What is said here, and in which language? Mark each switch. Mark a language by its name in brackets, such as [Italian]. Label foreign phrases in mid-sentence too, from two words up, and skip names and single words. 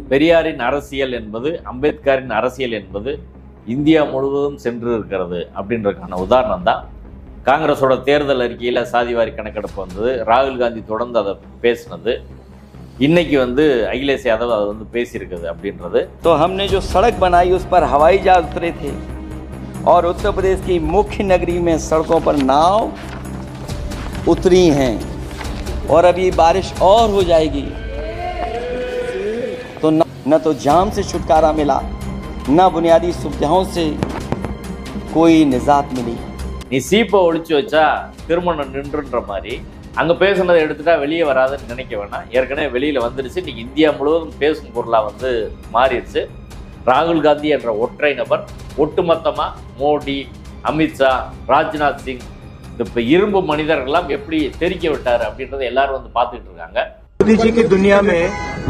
[Tamil] பெரியாரின் அரசியல் என்பது, அம்பேத்கரின் அரசியல் என்பது இந்தியா முழுவதும் சென்று இருக்கிறது அப்படின்றதுக்கான உதாரணம் தான் காங்கிரஸோட தேர்தல் அறிக்கையில் சாதிவாரி கணக்கெடுப்பு வந்தது. ராகுல் காந்தி தொடர்ந்து அதை பேசினது, இன்னைக்கு அகிலேஷ் யாதவ் அதை பேசியிருக்குது அப்படின்றது. [Hindi] तो हमने जो सड़क बनाई उस पर हवाई जहाज उतरे थे और उत्तर प्रदेश की मुख्य नगरी में सड़कों पर नाव उतरी हैं और अभी बारिश और हो जाएगी तो न तो जाम से छुटकारा मिला, न बुनियादी सुविधाओं से कोई निजात मिली. [Tamil] நீ சீப்பை ஒழிச்சு வச்சா திருமணம் நின்றுன்ற மாதிரி அங்கே பேசுனதை எடுத்துட்டா வெளியே வராதுன்னு நினைக்க வேணாம். ஏற்கனவே வெளியில் வந்துடுச்சு. இன்னைக்கு இந்தியா முழுவதும் பேசும் பொருளாக மாறிடுச்சு. ராகுல் காந்தி என்ற ஒற்றை நபர் ஒட்டுமொத்தமாக மோடி, அமித்ஷா, ராஜ்நாத் சிங், இப்போ இரும்பு மனிதர்கள்லாம் எப்படி தெரிக்க விட்டார் அப்படின்றத எல்லாரும் பார்த்துக்கிட்டு இருக்காங்க. [Hindi] मोदी जी की दुनिया में